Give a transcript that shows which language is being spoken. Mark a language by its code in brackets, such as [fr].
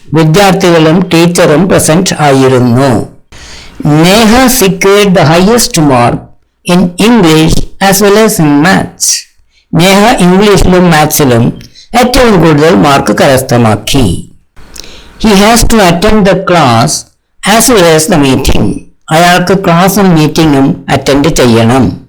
[ml] വിദ്യാർത്ഥികളും ടീച്ചറും പ്രസന്റ് ആയിരുന്നു. [en] Neha secured the highest mark in English as well as in maths. [ml] Neha ഇംഗ്ലീഷിലും മാത്സിലും ഏറ്റവും കൂടുതൽ മാർക്ക് കരസ്ഥമാക്കി. [en] He has to attend the class as well as the meeting. [ml] അയാൾക്ക് ക്ലാസും മീറ്റിംഗും അറ്റൻഡ് ചെയ്യണം.